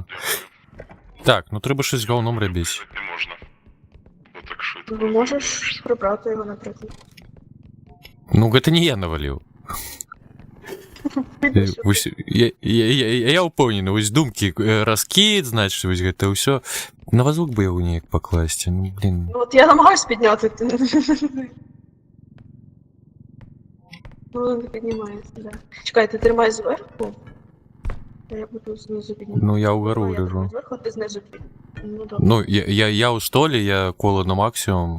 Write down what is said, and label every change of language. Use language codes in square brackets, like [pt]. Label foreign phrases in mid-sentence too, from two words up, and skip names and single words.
[uk] Так, ну треба щось з говном робити. Лежати не можна. Бо так швидко. Ну можеш прибрати його, наприклад. Ну, это не я навалив. Піди сюди. Ось, я упевнений, ось думки, розкид, значить, ось [be] гэта ўсё. [uk] На вазок би його ніяк покласти, ну, блін. Ну от я намагаюсь підняти. Ну, не піднімається, да. Чекай, ти тримай зверху. А я буду знизу піднімати. Ну, я угору Я тримаю лежу. зверху, а ти знизу піднімай. Ну, добре. Ну, я у столі, я коло на максимум.